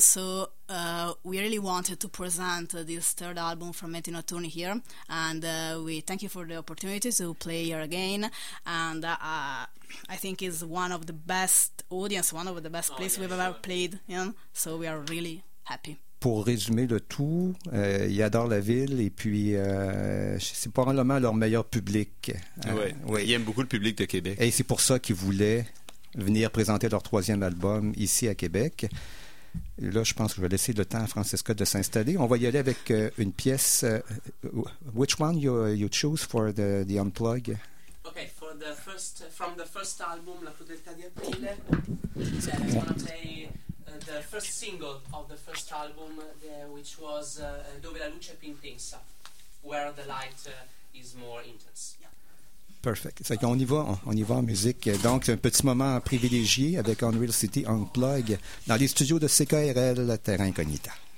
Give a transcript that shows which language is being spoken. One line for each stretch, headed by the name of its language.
English: So we really wanted to present this third album from Metino Tourney here, and we thank you for the opportunity to play here again, and I think it's one of the best places we've ever played in, so we are really happy.
French: Pour résumer le tout, ils adorent la ville et puis c'est probablement leur meilleur public. Ils aiment beaucoup le public de Québec. Et c'est pour ça qu'ils voulaient venir présenter leur troisième album ici à Québec. Et là, je pense que je vais laisser le temps à Francesca de s'installer. On va y aller avec une pièce.
English: Which one you choose for the unplug? Okay, from the first album, La Crudeltà di Aprile, I'm going to play the first single of the first album, which was Dove la luce più intensa, where the light is more intense. Perfect.
French: C'est qu'on y va, on y va en musique. Donc, c'est un petit moment privilégié avec Unreal City Unplug dans les studios de CKRL Terra Incognita.